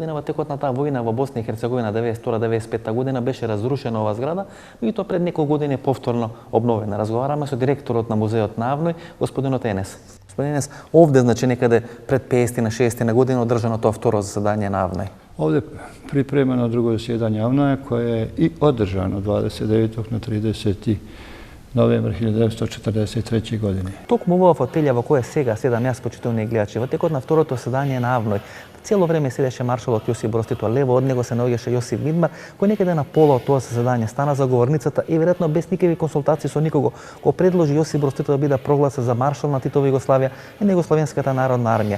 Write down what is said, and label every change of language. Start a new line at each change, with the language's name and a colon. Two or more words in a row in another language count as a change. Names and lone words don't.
Macedonian: Во текот на таа војна во Босна и Херцеговина 92-95 година беше разрушена оваа зграда, меѓутоа пред неколку години повторно обновена. Разговараме со директорот на музеот на АВНОј, господинот Енес. Господин Енес, овде значи некаде пред 50 на 60 на година одржано тоа второ заседание на АВНОј.
Bosnian: Ovdje pripremeno drugo zasjedanje AVNOJ koje je i održano 29. na 30. novembra 1943. godine.
Macedonian: Токму во фотелја во која сега седам јас, почитувани гледачи, во текот на второто заседание на АВНОј, цело време седеше маршалот Јосип Броз Тито, лево од него се наоѓаше Јосип Мидмар, кој некаде на пола од тоа заседание стана за говорницата и веројатно без никакви консултации со никого, го предложи Јосип Броз Тито да биде прогласен за маршал на Титова Југославија и на Југословенската народна армија.